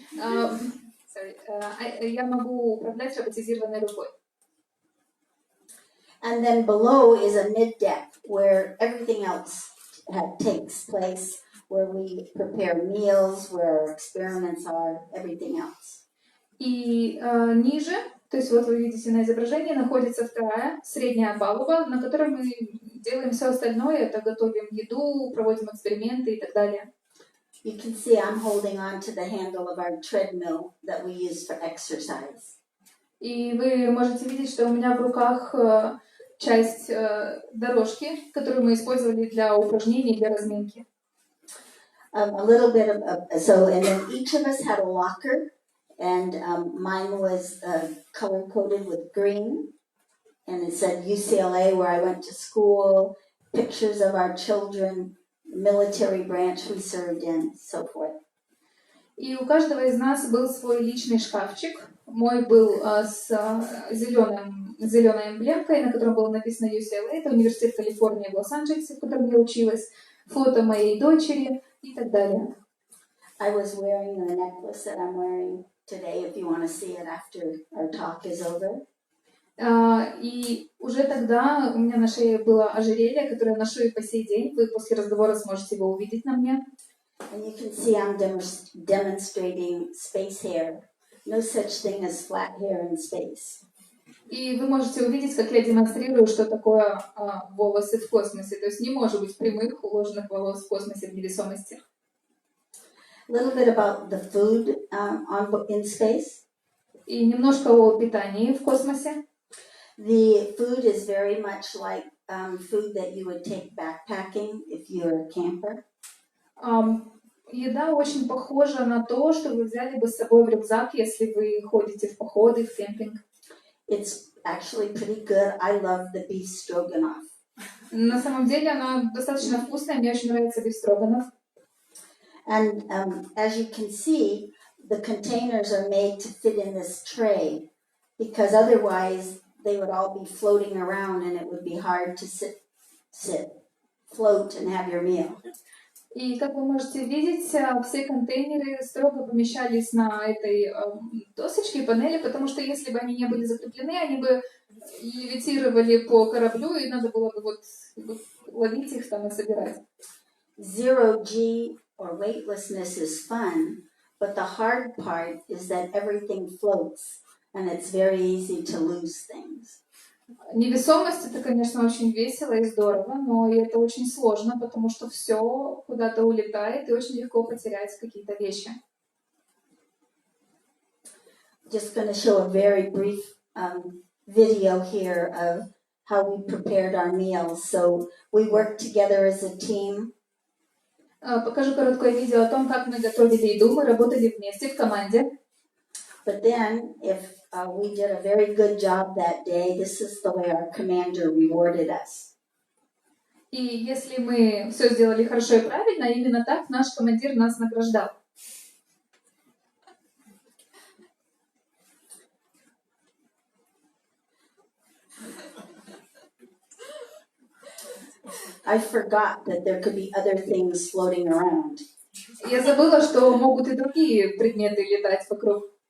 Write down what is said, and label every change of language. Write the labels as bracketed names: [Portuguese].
[Russian] Я могу управлять роботизированной рукой. [English] And then below is a mid-deck where everything else takes place, where we prepare meals, where our experiments are, everything else. [Russian] И ниже, то есть вот вы видите на изображении, находится вторая, средняя палуба, на которой мы делаем все остальное, это готовим еду, проводим эксперименты и так далее. [English] You can see I'm holding on to the handle of our treadmill that we use for exercise. [Russian] И вы можете видеть, что у меня в руках часть дорожки, которую мы использовали для упражнений, для разминки. [English] A little bit so, and then each of us had a locker, and mine was color-coded with green, and it said UCLA, where I went to school, pictures of our children, military branch we served in, so forth. [Russian] И у каждого из нас был свой личный шкафчик. Мой был с зеленой эмблемкой, на котором было написано UCLA. Это университет Калифорнии в Лос-Анджелесе, в котором я училась. Фото моей дочери и так далее. [English] I was wearing the necklace that I'm wearing today, if you want to see it after our talk is over. [Russian] И уже тогда у меня на шее было ожерелье, которое я ношу и по сей день. Вы после разговора сможете его увидеть на мне. [English] And you can see I'm demonstrating space hair. No such thing as flat hair in space. [Russian] И вы можете увидеть, как я демонстрирую, что такое волосы в космосе. То есть не может быть прямых, уложенных волос в космосе в невесомости. [English] A little bit about the food in space. [Russian] И немножко о питании в космосе. [English] The food is very much like food that you would take backpacking if you're a camper. [Russian] Еда очень похожа на то, что вы взяли бы с собой в рюкзак, если вы ходите в походы, в кемпинг. [English] It's actually pretty good. I love the beef stroganoff. [Russian] На самом деле она достаточно вкусная, мне очень нравится биф строганов. [English] And as you can see, the containers are made to fit in this tray, because otherwise they would all be floating around and it would be hard to float and have your meal. [Russian] И как вы можете видеть, все контейнеры строго помещались на этой досочке, панели, потому что если бы они не были закреплены, они бы левитировали по кораблю, и надо было бы вот ловить их там и собирать. [English] Zero G or weightlessness is fun, but the hard part is that everything floats, and it's very easy to lose things. [Russian] Невесомость — это, конечно, очень весело и здорово, но это очень сложно, потому что все куда-то улетает и очень легко потерять какие-то вещи. [English] just going to show a very brief video here of how we prepared our meals. So we worked together as a team. [Russian] Покажу короткое видео о том, как мы готовили еду. Мы работали вместе в команде. [English] But then, if we did a very good job that day, this is the way our commander rewarded us. [Russian] И если мы все сделали хорошо и правильно, именно так наш командир нас награждал. [English] I forgot that there could be other things floating around. [Russian] Я забыла, что могут и другие предметы летать вокруг.